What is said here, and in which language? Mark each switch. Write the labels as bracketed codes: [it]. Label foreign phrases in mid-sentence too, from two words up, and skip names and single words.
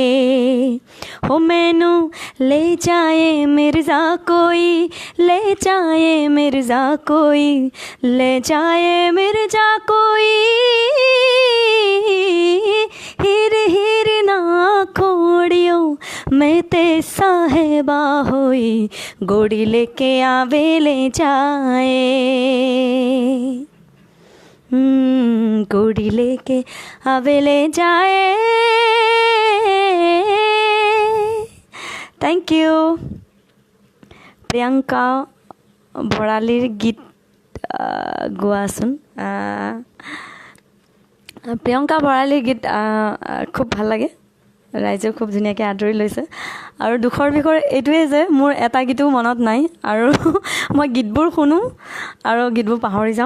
[pa] ਹੋ ਮੈਨੂੰ ਲੈ ਜਾਏ ਮਿਰਜ਼ਾ ਕੋਈ, ਲੈ ਜਾਏ ਮਿਰਜ਼ਾ ਕੋਈ, ਲੈ ਜਾਏ ਮਿਰਜ਼ਾ ਕੋਈ। ਹੀਰ ਹੀਰ ਨਾ ਖੋੜੀਓ ਮੈਂ ਤੇ ਸਾਹਿਬਾਂ ਹੋਈ ਘੋੜੀ ਲੈ ਕੇ ਆਵੇ ਲੈ ਜਾਏ। ਘੋੜੀ ਲੈ ਕੇ ਆਵੇ ਲੈ ਜਾਏ। [en] Thank you. [as] প্ৰিয়ংকা ভৰালীৰ গীত গোৱাচোন। প্ৰিয়ংকা ভৰালীৰ গীত খুব ভাল লাগে, ৰাইজেও খুব ধুনীয়াকৈ আদৰি লৈছে। আৰু দুখৰ বিষয় এইটোৱে যে মোৰ এটা গীতো মনত নাই, আৰু মই গীতবোৰ শুনো আৰু গীতবোৰ পাহৰি যাওঁ।